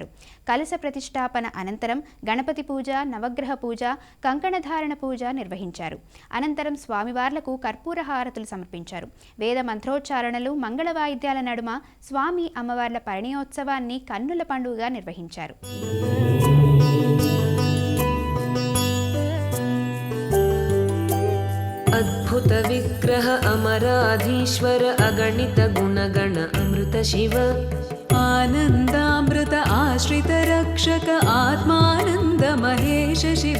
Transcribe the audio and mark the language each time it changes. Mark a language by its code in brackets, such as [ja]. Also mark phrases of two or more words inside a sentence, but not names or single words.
[te] కలశ ప్రతిష్టాపన అనంతరం గణపతి పూజ, నవగ్రహ పూజ, కంకణధారణ పూజ నిర్వహించారు. అనంతరం స్వామివార్లకు కర్పూర హారతులు సమర్పించారు. వేద మంత్రోచ్చారణలు, మంగళ వాయిద్యాల నడుమ స్వామి అమ్మవార్ల పరిణయోత్సవాన్ని కన్నుల పండుగగా నిర్వహించారు. [sa] अद्भुत विग्रह अमराधीश्वर अगणित गुणगण अमृत शिव आनन्दामृत आश्रित रक्षक आत्मानन्द महेश शिव